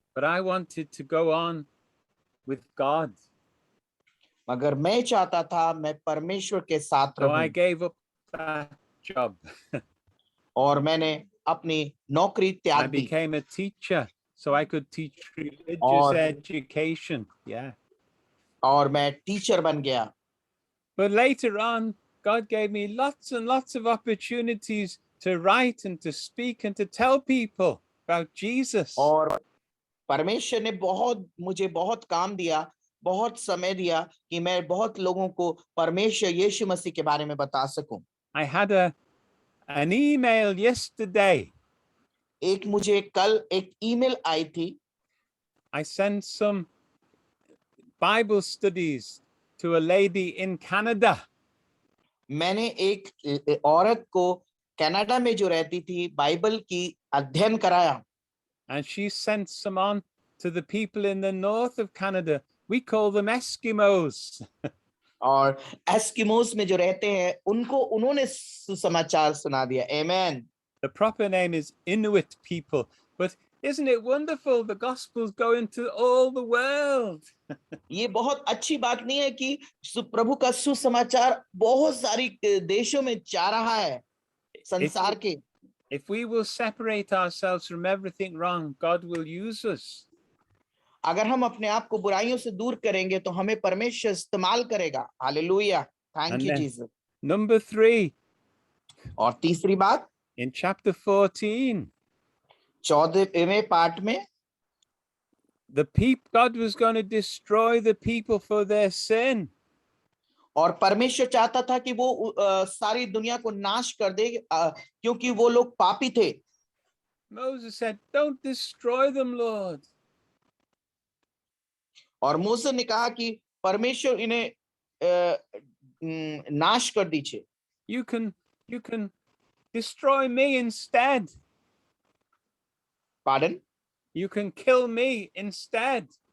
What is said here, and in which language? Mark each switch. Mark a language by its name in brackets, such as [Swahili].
[English] But I wanted to go on with God. [Hindi] मगर मैं चाहता था मैं परमेश्वर के साथ [English] So I [Hindi] रहूं। [English] gave up that job. [Hindi] और मैंने अपनी नौकरी [English] I [Hindi] त्याग दी। [English] became a teacher so I could teach religious [Hindi] और [English] education. Yeah. [Hindi] और मैं टीचर बन गया। [English] But later on, God gave me lots and lots of opportunities to write and to speak and to tell people about Jesus. [Hindi] और परमेश्वर ने मुझे बहुत काम दिया, बहुत समय दिया कि मैं बहुत लोगों को परमेश्वर यीशु मसीह के बारे में बता सकूं। [English] I had an email yesterday. [Hindi] एक मुझे कल एक ईमेल आई थी। [English] I sent some Bible studies to a lady in Canada. [Hindi] मैंने एक औरत को कनाडा में जो रहती थी बाइबल की अध्ययन कराया। [English] And she sent some on to the people in the north of Canada. We call them Eskimos. [Hindi] और एस्किमोस में जो रहते हैं उनको उन्होंने सुसमाचार सुना दिया। आमेन। [English] The proper name is Inuit people. But isn't it wonderful? The gospel's going to all the world. [Hindi] ये बहुत अच्छी बात नहीं है कि प्रभु का सुसमाचार बहुत सारी देशों में जा रहा है संसार के। [English] If we will separate ourselves from everything wrong, God will use us. [Hindi] अगर हम अपने आप को बुराइयों से दूर करेंगे तो हमें परमेश्वर इस्तेमाल करेगा। [English] Hallelujah, thank you Jesus. Number 3. [Hindi] और तीसरी बात, [English] in chapter 14, [Hindi] 14वें पाठ में, [English] God was going to destroy the people for their sin. [Hindi] और परमेश्वर चाहता था कि वो सारी दुनिया को नाश कर दे क्योंकि वो लोग पापी थे। [English] Moses said, "Don't destroy them, Lord." [Hindi] और मूसा ने कहा कि परमेश्वर इन्हें नाश कर दीजिए। [English] You can destroy me instead. Pardon. You can kill me instead.